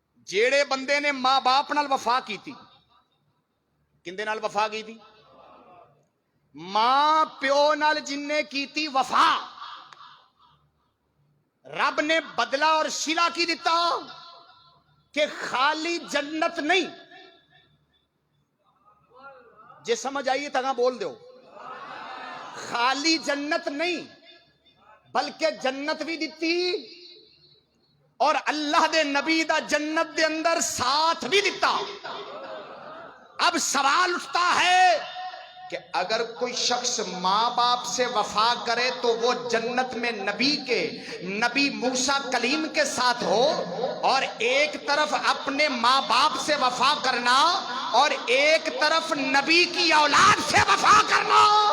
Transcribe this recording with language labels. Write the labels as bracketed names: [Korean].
[Punjabi] جیڑے بندے نے ماں باپ نال وفا کی تھی، کندے نال وفا کی تھی؟ ماں پیو نال جن نے کی تھی وفا، رب نے بدلہ اور صلہ کی دیتا کہ خالی جنت نہیں. جے سمجھ آئیے تگاں بول دیو. خالی جنت نہیں بلکہ جنت بھی دیتی، اور اللہ دے نبی دا جنت دے اندر ساتھ بھی دیتا. [Urdu] اب سوال اٹھتا ہے کہ اگر کوئی شخص ماں باپ سے وفا کرے تو وہ جنت میں نبی موسیٰ کلیم کے ساتھ ہو، اور ایک طرف اپنے ماں باپ سے وفا کرنا اور ایک طرف نبی کی اولاد سے وفا کرنا.